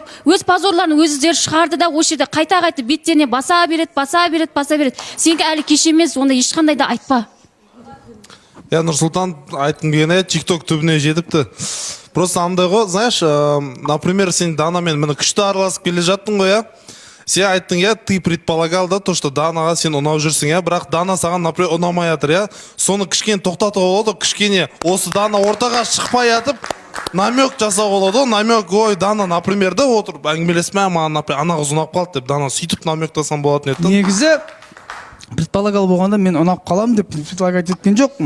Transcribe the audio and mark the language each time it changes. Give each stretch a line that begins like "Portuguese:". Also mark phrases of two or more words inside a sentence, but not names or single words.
Kazakh: Өз позорларын өздері шығарды да, осы жерде қайта беттеріне баса береді. Сенің әлі кеш емес, онда ешқандай да айтпа. Я Нұрсұлтан айтқым келгені TikTok түбіне жетіпті. Просто андай ғой,
Russian: знаешь, например,
Kazakh: сен Данамен мені күшті араласып келе жаттың ғой, я. Сен айттың,
Russian: я, ты предполагал, да, то, что
Kazakh: Данаға сен ұнап жүрсің,
Russian: я.
Kazakh: Бірақ Дана саған, например, ұнамай жатыр, я. Соны кішкене тоқтатуға болады, кішкене осы Дана ортаға шықпай жатып, намек жасауға болады, намек, ой, Дана,
Russian: например, да,
Kazakh: отырып әңгімелесме, маған, например, ана қыз ұнап қалды деп, Дана сөйтіп намектасан болатын еді. Негізі предполагал болғанда мен ұнап қалам деп предполагать еткен жоқпын.